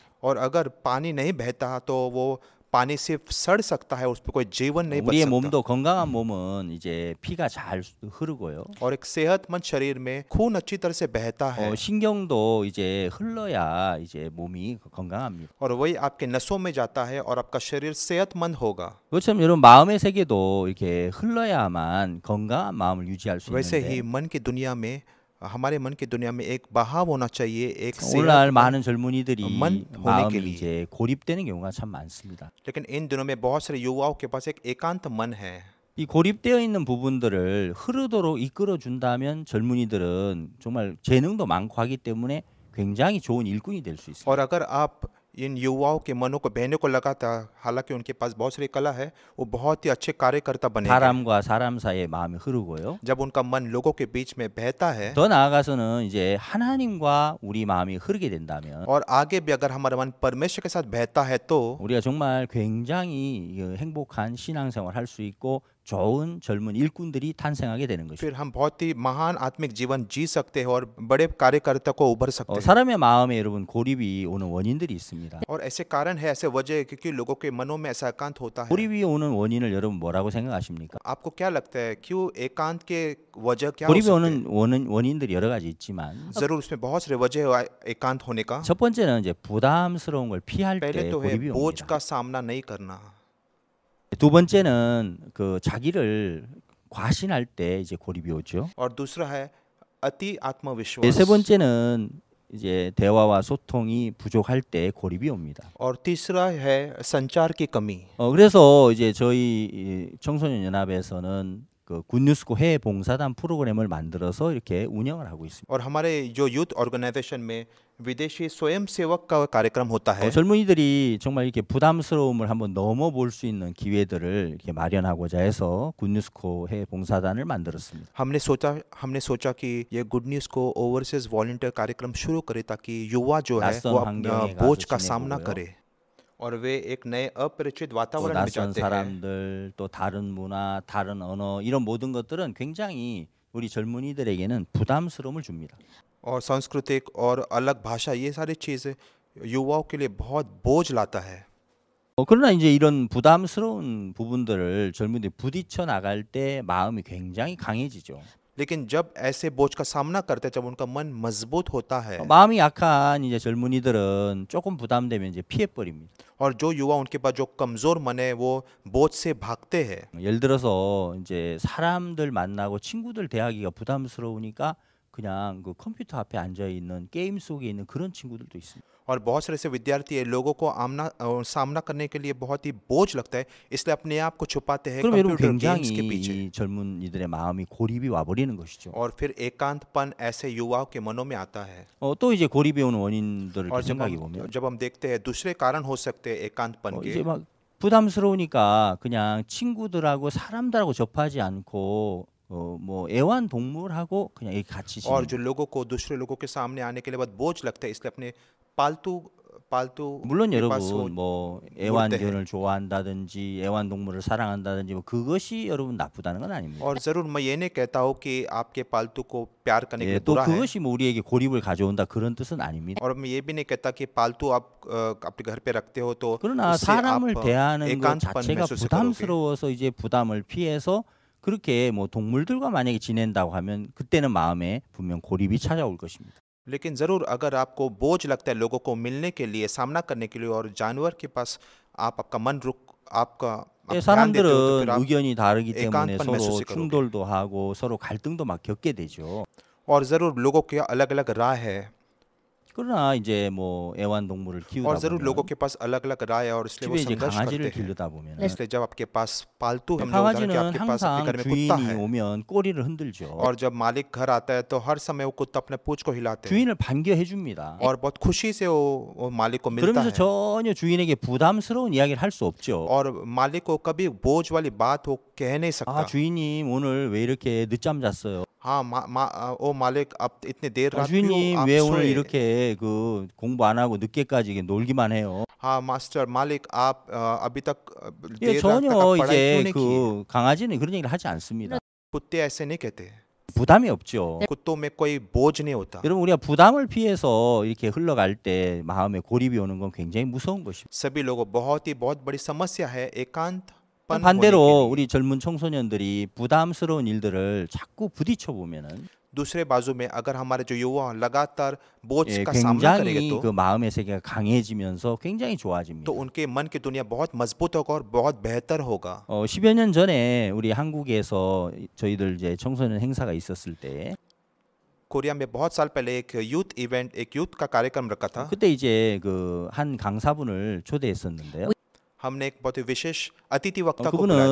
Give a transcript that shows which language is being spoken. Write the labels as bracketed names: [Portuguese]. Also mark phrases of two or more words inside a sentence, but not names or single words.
[Hindi] और अगर पानी नहीं बहता तो वो पानी सिर्फ सड़ सकता है, उस पर कोई जीवन नहीं बच [Korean] 우리의 [Hindi] सकता। [Korean] 몸도 건강한 몸은 이제 피가 잘 흐르고요. [Hindi] और एक सेहतमंद शरीर में खून अच्छी तरह से बहता है। [Korean] 신경도 이제 흘러야 이제 몸이 건강합니다. [Hindi] और वही आपके नसों में जाता है और आपका शरीर सेहतमंद होगा। [Korean] 그렇지만 여러분 마음의 세계도 이렇게 흘러야만 건강한 마음을 유지할 수 [Hindi] वैसे [Korean] 있는데 [Hindi] ही मन की दुनिया में, हमारे मन की दुनिया में एक बहाव होना चाहिए, एक [Korean] 오늘날 [Hindi] सेहतमंद [Korean] 많은 젊은이들이 [Hindi] मन होने के [Korean] 마음이 [Hindi] लिए। [Korean] 이제 고립되는 경우가 참 많습니다. [Hindi] लेकिन इन दिनों में बहुत सारे युवाओं के पास एक एकांत मन है। [Korean] 이 고립되어 있는 부분들을 흐르도록 이끌어 준다면 젊은이들은 정말 재능도 많고 하기 때문에 굉장히 좋은 일꾼이 될 수 있습니다. [Hindi] और अगर आप इन युवाओं के मनों को बहने को लगा था, हालांकि उनके पास बहुत सारी कला है, वो बहुत ही अच्छे कार्यकर्ता बनेंगे। [Korean] 사람과 사람 사이에 마음이 흐르고요. [Hindi] जब उनका मन लोगों के बीच में बहता है [Korean] 더 나아가서는 이제 하나님과 우리 마음이 흐르게 된다면 [Hindi] और आगे भी अगर हमारा मन परमेश्वर के साथ बहता है तो [Korean] 우리가 정말 굉장히 행복한 신앙생활 할 수 있고 좋은 젊은 일꾼들이 탄생하게 되는 것입니다. [Hindi] फिर हम बहुत ही महान आत्मिक जीवन जी सकते हैं और बड़े कार्यकर्ता को उभर सकते हैं। [Korean] 사람의 마음에 여러분 고립이 오는 원인들이 있습니다. [Hindi] और ऐसे कारण है, ऐसे वजह है क्योंकि लोगों के मनों में ऐसा एकांत होता है। [Korean] 고립이 오는 원인을 여러분 뭐라고 생각하십니까? [Hindi] आपको क्या लगता है क्यों एकांत के वजह क्या हो [Korean] 고립이 [Hindi] सकते [Korean] 오는 원인들이 여러 가지 있지만 [Hindi] हैं? जरूर उसमें बहुत सारे वजह है एकांत होने का। [Korean] 첫 번째는 이제 부담스러운 걸 피할 [Hindi] पहले [Korean] 때 [Hindi] तो है [Korean] 고립이 [Hindi] बोझ [Korean] 옵니다. [Hindi] का सामना नहीं करना। [Korean] 두 번째는 그 자기를 과신할 때 이제 고립이 오죠. [Hindi] और दूसरा है अति [Korean] 세 [Hindi] आत्मविश्वास। [Korean] 번째는 이제 대화와 소통이 부족할 때 고립이 옵니다. [Hindi] और तीसरा है संचार की कमी। [Korean] 그래서 이제 저희 이 청소년 연합에서는 그 굿뉴스코 해외 봉사단 프로그램을 만들어서 이렇게 운영을 하고 있습니다. [Hindi] और हमारे जो [English] youth organization [Hindi] में विदेशी स्वयं सेवक का कार्यक्रम होता है। [Korean] 젊은이들이 정말 이렇게 부담스러움을 한번 넘어볼 수 있는 기회들을 이렇게 마련하고자 해서 굿뉴스코 해외 봉사단을 만들었습니다. [Hindi] हमने सोचा कि ये गुड न्यूज़ को [English] overseas volunteer [Hindi] कार्यक्रम शुरू करे ताकि युवा जो है [Korean] 낯선 [Hindi] वो [Korean] 환경에 [Hindi] बोझ [Korean] 가서 [Hindi] का [Korean] 지내보고요. [Hindi] सामना करे और वे एक नए अपरिचित [Korean] 또 [Hindi] वातावरण में [Korean] 낯선 [Hindi] जाते हैं। [Korean] 사람들, 또 다른 문화, 다른 언어 이런 모든 것들은 굉장히 우리 젊은이들에게는 부담스러움을 줍니다. [Hindi] और सांस्कृतिक और अलग भाषा, ये सारी चीज़ें युवाओं के लिए बहुत बोझ लाता है। [Korean] 그러나 이제 이런 부담스러운 부분들을 젊은이들이 부딪혀 나갈 때 마음이 굉장히 강해지죠. [Hindi] लेकिन जब ऐसे बोझ का सामना करते हैं, जब उनका मन मजबूत होता है [Korean] 마음이 약한 이제 젊은이들은 조금 부담되면 이제 피해 버립니다. [Hindi] और जो युवा उनके पास जो कमज़ोर मन है वो बोझ से भागते हैं। [Korean] 예를 들어서 이제 사람들 만나고 친구들 대하기가 부담스러우니까 그냥 그 컴퓨터 앞에 앉아 있는 게임 속에 있는 그런 친구들도 있습니다. [Hindi] और बहुत सारे ऐसे विद्यार्थी है, लोगों को सामना करने के लिए बहुत ही बोझ लगता है, इसलिए अपने आप को छुपाते हैं [Korean] 그럼 여러분 [Hindi] कंप्यूटर [Korean] 굉장히 [Hindi] गेम्स के पीछे। [Korean] 이 젊은이들의 마음이 고립이 와버리는 것이죠. [Hindi] और फिर एकांतपन ऐसे युवाओं के मनों में आता है। [Korean] 또 이제 고립이 오는 원인들을 [Hindi] और [Korean] 생각해 보면 [Hindi] जब हम देखते हैं दूसरे कारण हो सकते हैं एकांतपन [Korean] 이제 [Hindi] के, [Korean] 막 부담스러우니까 그냥 친구들하고 사람들하고 접하지 않고 뭐 애완동물하고 그냥 이렇게 같이 [Hindi] और [Korean] 지내는 [Hindi] जो लोगों को दूसरे लोगों के सामने आने के लिए बहुत बोझ लगता है, इसलिए अपने पालतू [Korean] 물론 [Hindi] के पास [Korean] 여러분 뭐 물때 애완견을 좋아한다든지 애완동물을 사랑한다든지 뭐 그것이 여러분 나쁘다는 건 아닙니다. [Hindi] और जरूर मैं ये नहीं कहता हूँ कि आपके पालतू को प्यार करने के [Korean] 예, [Hindi] लिए [Korean] 또 [Hindi] बुरा है, [Korean] 그것이 뭐 우리에게 고립을 가져온다 그런 뜻은 아닙니다. [Hindi] और मैं ये भी नहीं कहता कि पालतू आप अपने घर पे रखते हो तो [Korean] 그러나 [Hindi] उससे [Korean] 사람을 [Hindi] आप [Korean] 대하는 것 [Hindi] एकांतपन [Korean] 자체가 [Hindi] महसूस करोगे। [Korean] 부담스러워서 이제 부담을 피해서 그렇게 뭐 동물들과 만약에 지낸다고 하면 그때는 마음에 분명 고립이 찾아올 것입니다. [Hindi] लेकिन ज़रूर अगर आपको बोझ लगता है लोगों को मिलने के लिए, सामना करने के लिए, और जानवर के पास आपका मन रुक आपका आप [Korean] 예, [Hindi] ध्यान देते हो तो [Korean] 사람들은 [Hindi] फिर आप [Korean] 의견이 다르기 때문에 [Hindi] एकांतपन [Korean] 서로 [Hindi] महसूस करोगे। [Korean] 충돌도 하고 서로 갈등도 막 겪게 되죠. [Hindi] और ज़रूर लोगों की अलग अलग राय है, [Korean] 그러나 이제 뭐 애완동물을 키우다 [Hindi] और ज़रूर लोगों [Korean] 보면 [Hindi] के पास अलग अलग राय है और इसलिए वो [Korean] 집에 이제 [Hindi] संघर्ष [Korean] 강아지를 [Hindi] करते हैं। [Korean] 기르다 보면 [Hindi] इसलिए जब आपके पास पालतू है, मतलब उदाहरण कि [Korean] 강아지는 [Hindi] आपके पास आपके [Korean] 항상 [Hindi] घर में कुत्ता [Korean] 주인이 [Hindi] है, [Korean] 오면 꼬리를 흔들죠. [Hindi] और जब मालिक घर आता है तो हर समय वो कुत्ता अपने पूंछ को हिलाते हैं [Korean] 주인을 반겨해 줍니다. [Hindi] और बहुत खुशी से वो मालिक को मिलता [Korean] 그러면서 [Hindi] है, [Korean] 전혀 주인에게 부담스러운 이야기를 할 수 없죠. [Hindi] और मालिक को कभी बोझ वाली बात वो कह नहीं सकता। [Korean] 아, 주인님 오늘 왜 이렇게 늦잠 잤어요? [Hindi] हाँ ओ मालिक आप इतने देर रात क्यों [Korean] 주인님 [Hindi] आप [Korean] 왜 오늘 [Hindi] सोए? [Korean] 이렇게 그 공부 안 하고 늦게까지 이렇게 놀기만 해요? [Hindi] हाँ मास्टर मालिक आप अभी तक [Korean] 예, [Hindi] देर रात तक [Korean] 전혀 [Hindi] आप पढ़ाई क्यों [Korean] 이제 [Hindi] नहीं की? [Korean] 그 강아지는 그런 얘기를 하지 않습니다. [Hindi] कुत्ते ऐसे नहीं कहते, [Korean] 부담이 없죠. [Hindi] कुत्तों में कोई बोझ नहीं होता। [Korean] 여러분 우리가 부담을 피해서 이렇게 흘러갈 때 마음에 고립이 오는 건 굉장히 무서운 것입니다. [Hindi] सभी लोगों बहुत बड़ी समस्या है एकांतपन होने के [Korean] 반대로 [Hindi] लिए। [Korean] 우리 젊은 청소년들이 부담스러운 일들을 자꾸 부딪혀 보면은 [Hindi] दूसरे बाजू में अगर हमारे जो युवा लगातार बोझ [Korean] 예, [Hindi] का सामना करेंगे [Korean] 굉장히 그 마음의 세계가 강해지면서 굉장히 좋아집니다. [Hindi] तो उनके मन की दुनिया बहुत मजबूत होगा और बहुत बेहतर होगा। [Korean] 10여 년 전에 우리 한국에서 저희들 이제 청소년 행사가 있었을 때 [Hindi] कोरिया में बहुत साल पहले एक यूथ का कार्यक्रम रखा था। [Korean] 그때 이제 그 한 강사분을 초대했었는데요. [Hindi] हमने एक बहुत ही विशेष अतिथि वक्ता को बुलाया था।